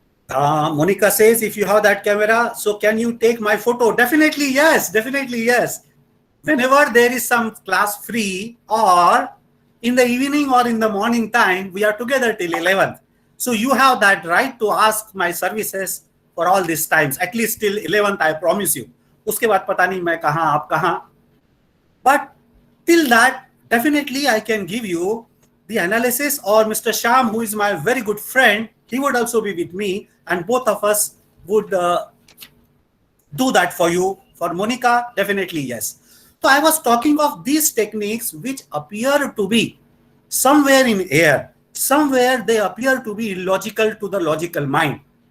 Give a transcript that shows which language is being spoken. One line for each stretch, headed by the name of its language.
English: Monica says, if you have that camera, so can you take my photo? Definitely yes. Definitely yes. Whenever there is some class free, or in the evening or in the morning time, we are together till 11th. So you have that right to ask my services for all these times, at least till 11th, I promise you.
Hindi: उसके बाद पता नहीं मैं कहाँ आप कहाँ.
English: But till that, definitely I can give you the analysis, or Mr. Sham, who is my very good friend, he would also be with me, and both of us would do that for you. For Monica, definitely yes. So I was talking of these techniques which appear to be somewhere in air, somewhere they appear to be illogical to the logical mind.